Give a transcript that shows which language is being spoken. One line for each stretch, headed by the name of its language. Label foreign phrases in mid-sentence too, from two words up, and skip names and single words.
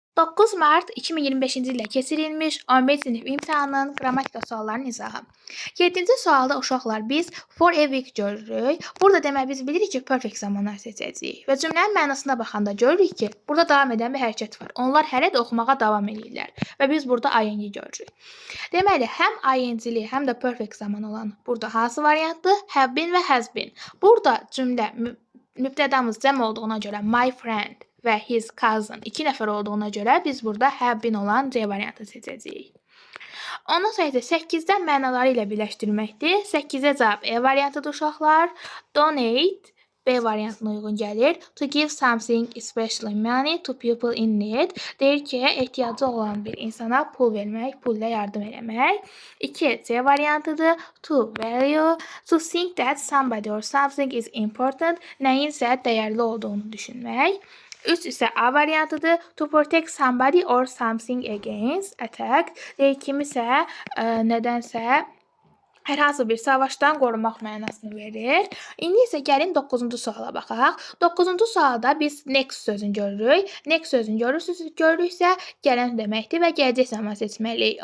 Azerbaijani: 9 Mart 2025-ci ildə keçirilmiş 11-ci sinif imtahanının qrammatika suallarının izahı. 7-ci sualda uşaqlar biz
English: for a week
Azerbaijani: görürük. Burada demək biz bilirik ki, perfect zamanlar seçəcəyik və cümlənin mənasına baxanda görürük ki, burada davam edən bir hərəkət var. Onlar hələ də oxumağa davam edirlər və biz burada ing görürük. Deməli, həm ing-li, həm də perfect zaman olan burada hansı variantdır?
English: Have been
Azerbaijani: və
English: has been.
Azerbaijani: Burada cümlə mübtədamız cəm olduğuna görə
English: my friend
Azerbaijani: və
English: his cousin
Azerbaijani: 2 nəfər olduğuna görə biz burada
English: have been
Azerbaijani: olan C variantı seçəcəyik. Ondan sonra isə 8-dən mənaları ilə birləşdirməkdir. 8-ə cavab E variantıdır uşaqlar. Donate B variantına uyğun gəlir.
English: To give something, especially money, to people in need.
Azerbaijani: Deyir ki, ehtiyacı olan bir insana pul vermək, pul ilə yardım eləmək. 2 C variantıdır.
English: To value, to think that somebody or something is important.
Azerbaijani: Nəyinsə dəyərli olduğunu düşünmək. 3 isə A variantıdır.
English: To protect somebody or something against attack.
Azerbaijani: Deyir kimisə nədənsə hər hansı bir savaşdan qorumaq mənasını verir. İndi isə gəlin 9-cu suala baxaq. 9-cu sualda biz next sözünü görürük. Next sözünü görürüksə gələn deməkdir və gələcək zaman seçməliyik.